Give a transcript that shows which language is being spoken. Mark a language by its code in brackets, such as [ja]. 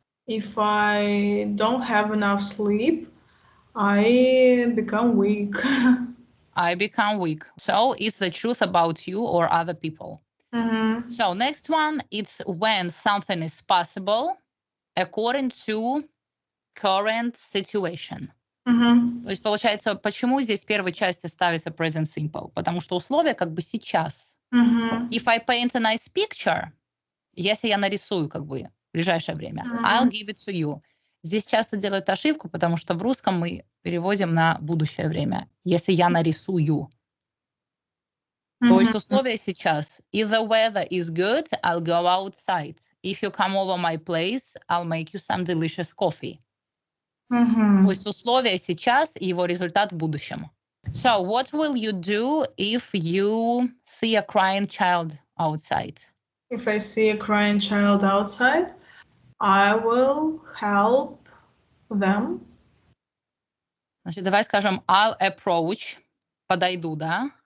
[en] If I don't have enough sleep, I become weak. I become weak. So it's the truth about you or other people. So next one, it's when something is possible according to current situation. [ru] То есть, получается, почему здесь в первой части ставится present simple? Потому что условие как бы сейчас. [en] If I paint a nice picture, [ru] если я нарисую как бы в ближайшее время, [en] I'll give it to you. [ru] Здесь часто делают ошибку, потому что в русском мы переводим на будущее время. Если я нарисую. То есть условие сейчас. [en] If the weather is good, I'll go outside. If you come over my place, I'll make you some delicious coffee. [ru] То есть условие сейчас и его результат в будущем. [en] So what will you do if you see a crying child outside? If I see a crying child outside, I will help them. [ru] Значит, давай скажем [en] I'll approach, [ru] подойду, да?